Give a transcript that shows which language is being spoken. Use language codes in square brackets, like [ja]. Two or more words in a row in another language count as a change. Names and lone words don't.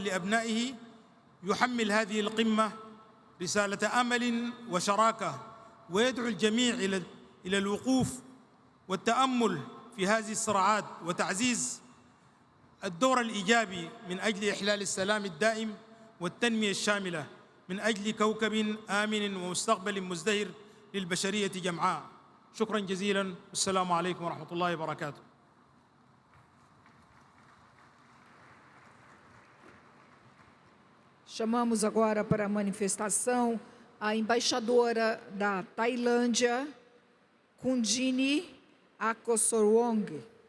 [ar] لأبنائه، يحمل هذه القمة رسالة أمل وشراكة، ويدعو الجميع إلى الوقوف والتأمل في هذه الصراعات وتعزيز الدور الإيجابي من أجل إحلال السلام الدائم والتنمية الشاملة من أجل كوكب آمن ومستقبل مزدهر للبشرية جمعاء. شكرا جزيلا، والسلام عليكم ورحمة الله وبركاته. [pt] Chamamos agora para a manifestação a embaixadora da Tailândia, Kundini Akosorwong.